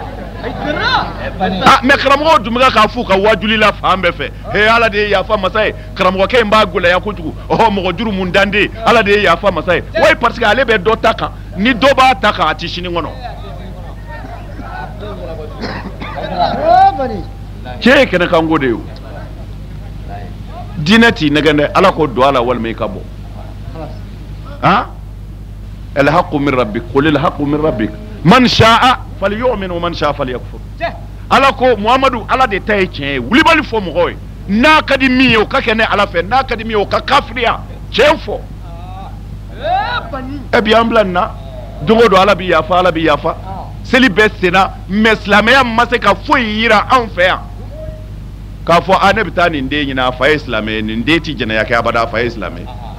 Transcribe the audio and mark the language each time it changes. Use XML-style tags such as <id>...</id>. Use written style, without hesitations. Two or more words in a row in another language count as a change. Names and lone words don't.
<bm>mais karamɔgɔ dun bɛ k'a f'u ka wajuli la fan bɛɛ fɛ ala de ye yafa masa ye karamɔgɔkɛ in b'a gɛlɛya kojugu mɔgɔ juru mun dan de ala de ye yafa masa ye wa</bm> <fr>parce que</fr> <bm>ale bɛ dɔ ta kan ni dɔ b'a ta kan a ti sini kɔnɔ cɛ ye kɛnɛ kan ko de ye o diinɛ t'i nɛgɛn dɛ ala ko don a la walima i ka bɔ</bm> <ar>الحق من ربك قل الحق من ربك من شاء فليؤمن ومن شاء فليكفر</ar> <bm>ala ko muhammadu ala de ta ye tiɲɛ ye wulibali fɔ mɔgɔw ye n'a ka di min ye o ka kɛ ne ala fɛ n'a ka di min ye o ka kafiriya tiɲɛ fɔ bi an bila nin na don o don ala bɛ yafa seli bɛɛ senna mais silamɛya ma se ka foyi yira anw fɛ yan k'a fɔ ne bɛ taa nin den ɲini a fa ye silamɛ ye nin den tɛ jɛnɛya kɛ abada a fa ye silamɛ ye</bm>